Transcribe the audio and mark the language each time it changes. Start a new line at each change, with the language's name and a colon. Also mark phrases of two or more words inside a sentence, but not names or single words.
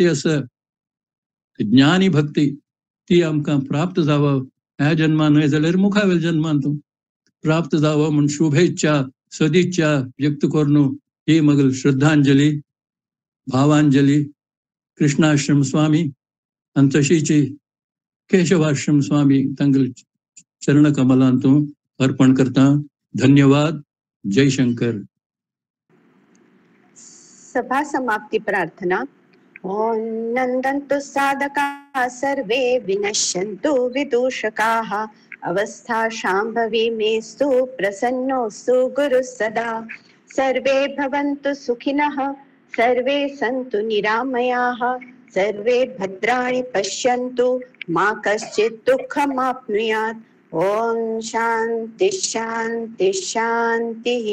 Konkani: आसा ज्ञानी भक्ती ती आमकां प्राप्त जावं ह्या जन्मान न्हय जाल्यार मुखावेल जन्मांत प्राप्त जावं म्हूण शुभेच्छा सदिच्छा व्यक्त करून ही मगल श्रद्धांजली भावांजली कृष्णाश्रम स्वामी आनी तशीची केशवाश्रम स्वामी तांगेल चरण कमलांतू अर्पण करता धन्यवाद जय शंकर
Sanskrit: सभा समाप्ति प्रार्थना ओम नंदन्तु साधका सर्वे विनश्यन्तु विदूषकाः अवस्था शाम्भवी मेस्तु प्रसन्नोऽस्तु गुरुः सदा सर्वे भवन्तु सुखिनः सर्वे सन्तु निरामयाः सर्वे भद्राणि पश्यन्तु मा कश्चित् दुःखमाप्नुयात् ओम शान्ति शान्ति शान्तिः।